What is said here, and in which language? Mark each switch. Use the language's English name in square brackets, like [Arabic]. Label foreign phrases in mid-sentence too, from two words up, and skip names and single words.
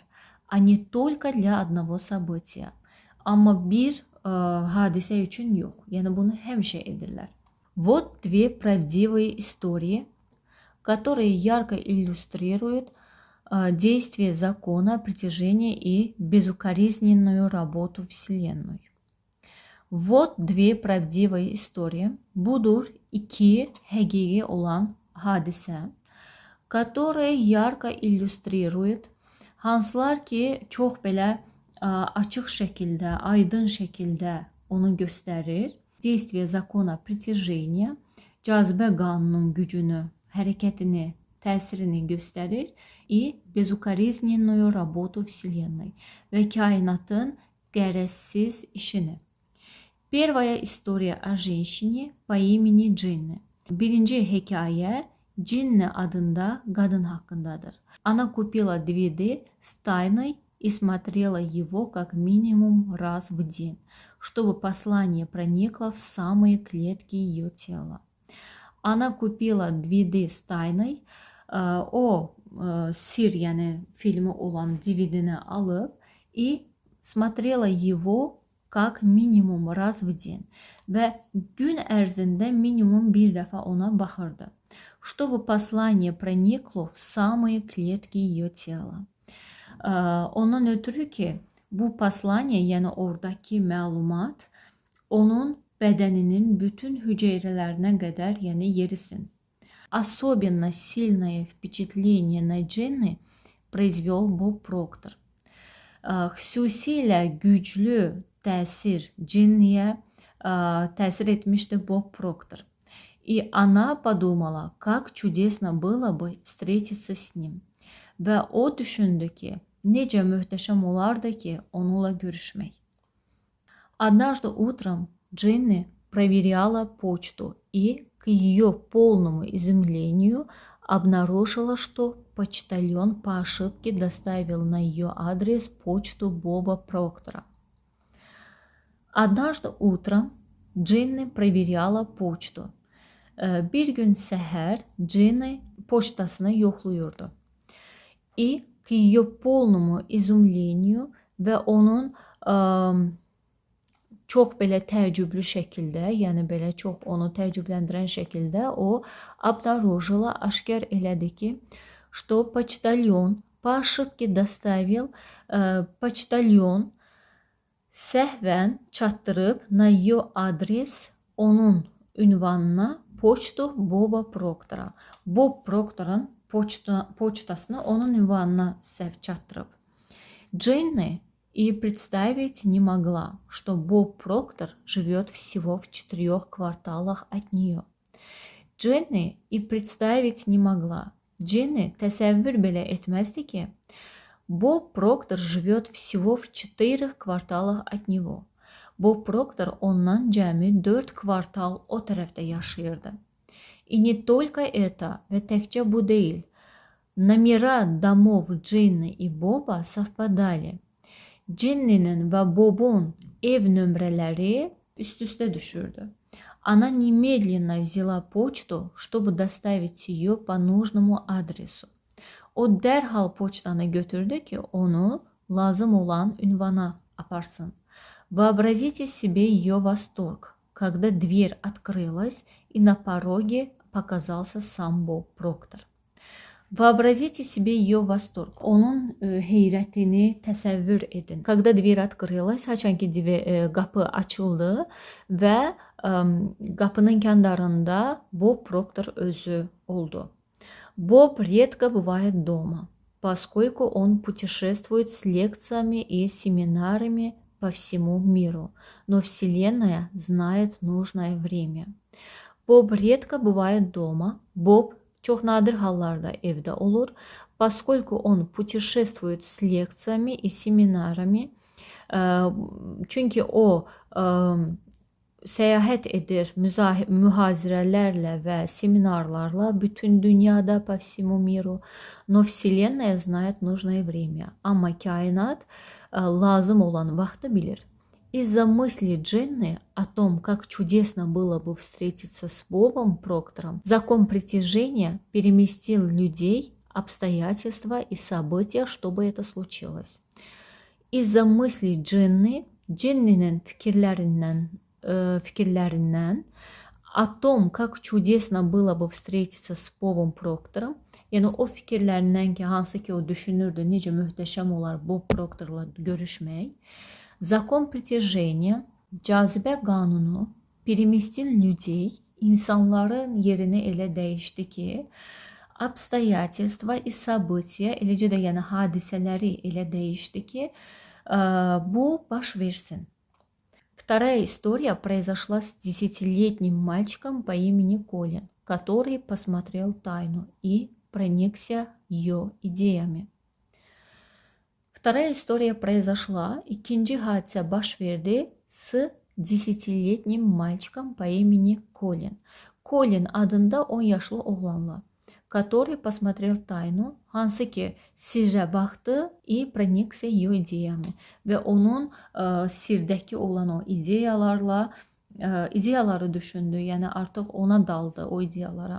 [Russian] А не только для одного события. [Azerbaijani] Amma bir hadisə üçün yox. Yəni bunu həmişə edirlər. [Russian] Вот две правдивые истории, которые ярко иллюстрируют действие закона притяжения и безукоризненную работу Вселенной. Вот две правдивые истории. [Azerbaijani] Budur iki həqiqi olan hadisə, [Russian] которые ярко иллюстрируют, [Azerbaijani] hansılar ki, çox belə açıq şəkildə, aydın şəkildə onu göstərir. [Russian] Действие закона притяжения, [Azerbaijani] cazibə qanunun gücünü, hərəkətini, təsirini göstərir. [Russian] И безукоризненную работу Вселенной [Azerbaijani] və kainatın qərəzsiz işini. [Russian] Первая история о женщине по имени Джинни. [Azerbaijani] Birinci hekayə Джинни adında qadın haqqındadır. [Russian] Она купила DVD с тайной и смотрела его как минимум раз в день, чтобы послание проникло в самые клетки ее тела. Она купила DVD с tayной, [Azerbaijani] o sir, yəni filmi olan DVD-ni alıb [Russian] и смотрела его как минимум раз в день [Azerbaijani] və gün ərzində minimum bir dəfə ona baxırdı. [Russian] Чтобы послание проникло в самые клетки ее tela. [Azerbaijani] Ondan ötürü ki, bu послание, yəni oradakı məlumat onun bədəninin bütün hüceyrələrinə qədər, yəni yerisin. [Russian] Особенно сильное впечатление на Джинни произвел Боб Проктор. [Azerbaijani] Xüsusilə güclü təsir Джинniyə təsir etmişdi Bob Proctor. [Russian] И она подумала, как чудесно было бы встретиться с ним. [Azerbaijani] Və o düşündü ki, necə möhtəşəm olardı ki, onunla görüşmək. [Russian] Однажды утром Джинни проверяла почту и, к ее полному изумлению, обнаружила, что почтальон по ошибке доставил на ее адрес почту Боба Проктора. Однажды утром Джинни проверяла почту. [Azerbaijani] Bir gün səhər Джинни poçtasını yoxluyurdu. [Russian] И к ее полному изумлению [Azerbaijani] və onun çox belə təəccüblü şəkildə, yəni belə çox onu təəccübləndirən şəkildə o обнаружила, aşkar elədi ki, [Russian] что почтальон по ошибке доставил, почтальон [Azerbaijani] səhvən çatdırıb [Russian] na ее adres, [Azerbaijani] onun ünvanına [Russian] почту Боба Проктора. [Azerbaijani] Bob Proctor'un почтасını onun ünvanına səhv çatdırıb. [Russian] Джинни и представить не могла, что Боб Проктор живет всего в 4 кварталах от нее. Джинни и представить не могла. [Azerbaijani] Джинни təsəvvür belə etməzdi ki, [Russian] Боб Проктор живет всего в 4 кварталах от него. [Azerbaijani] Bob Proctor ondan cəmi 4 kvartal o tərəfdə yaşayırdı. [Russian] И не только это, [Azerbaijani] və təkcə bu deyil. [Russian] Номера домов Джинни и Боба совпадали. [Azerbaijani] Джиннinin və Bob'un ev nömrələri üst-üstə düşürdü. [Russian] Она немедленно взяла почту, чтобы доставить ее по нужному адресу. [Azerbaijani] O dərhal poçtanı götürdü ki, onu lazım olan ünvana aparsın. [Russian] Вообразите себе ее восторг, когда дверь открылась и на пороге показался сам Боб Проктор. Вообразите себе ее восторг. [Azerbaijani] Onun heyrətini təsəvvür edin. [Russian] Когда dверь открылась, [Azerbaijani] haçan ki qapı açıldı və qapının kəndarında Bob Proctor özü oldu. [Russian] Боб редко бывает дома, поскольку он путешествует с лекциями и семинарами по всему миру, но Вселенная знает нужное время. Bob редко бывает дома. [Azerbaijani] Bob çok nadir hallarda evde olur. [Russian] Поскольку он putешествует с лекциями и семинарами. [Azerbaijani] Çünkü o seyahat edir mühazirələrlə və seminarlarla bütün dünyada [Russian] по всему миру. Но Вселенная знает нужное время. [Azerbaijani] Amma kainat lazım olan vaxtı bilir. [Russian] Из-за мысли Дженны о том, как чудесно было бы встретиться с Бобом Проктором, закон притяжения переместил людей, обстоятельства и события, чтобы это случилось. Из-за мысли [Azerbaijani] Дженни'nin fikirlerinden [Russian] о том, как чудесно было бы встретиться с [Azerbaijani] Bob'un Proctor'ım, yəni o fikirlərindən ki, hansı ki o düşünürdü, necə möhtəşəm olar Bob Proctor'la görüşmək. [Russian] Закон притяжения, [Azerbaijani] cazibə qanunu, [Russian] переместил людей, [Azerbaijani] insanların yerini elə dəyişdi ki, [Russian] обстоятельства и события, [Azerbaijani] eləcə də yəni hadisələri elə dəyişdi ki, bu baş versin. [Russian] Вторая история произошла с 10-летним мальчиком по имени Колин, который посмотрел тайну и проникся ее идеями. Вторая история произошла, [Azerbaijani] ikinci hadisə baş verdi [Russian] с 10-летним мальчиком по имени Колин. [Azerbaijani] Колин adında 10 yaşlı oğlanla, [Russian] который посмотрел тайну, [Azerbaijani] hansı ki sirrə baxdı [Russian] и проникся ее идеями [Azerbaijani] və onun sirdəki olan o ideyaları düşündü, yəni artıq ona daldı o ideyalara.